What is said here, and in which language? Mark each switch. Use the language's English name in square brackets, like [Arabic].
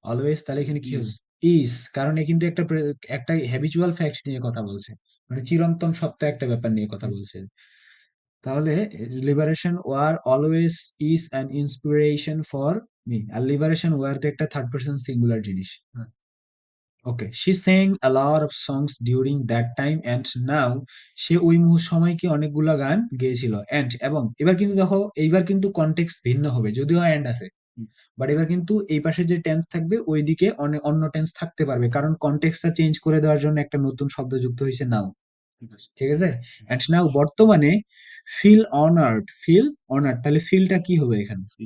[Bangla] Always তাহলে এখানে কি হবে? ইজ, কারণ এ কিন্তু একটা হ্যাবিচুয়াল ফ্যাক্ট নিয়ে কথা বলছে, মানে চিরন্তন সত্য একটা ব্যাপার নিয়ে কথা বলছে। [English] তাহলে liberation war always is an inspiration for me, আর liberation war তো একটা থার্ড পার্সন সিঙ্গুলার জিনিস। Okay, she sang a lot of songs during that time and now, সে ওই সময়কে অনেকগুলা গান গেয়েছিল। [Bangla] and এবং এবার কিন্তু দেখো, এইবার কিন্তু কনটেক্সট ভিন্ন হবে, যদিও and আছে, বাট এবার কিন্তু এই পাশে যে টেন্স থাকবে ওইদিকে অনেক অন্য টেন্স থাকতে পারবে, কারণ কনটেক্সটটা চেঞ্জ করে দেওয়ার জন্য একটা নতুন শব্দ যুক্ত হয়েছে নাও। ঠিক আছে, and now বর্তমানে ফিল অনার্ড, ফিল অনার্ড, তাহলে ফিলটা কি হবে এখানে?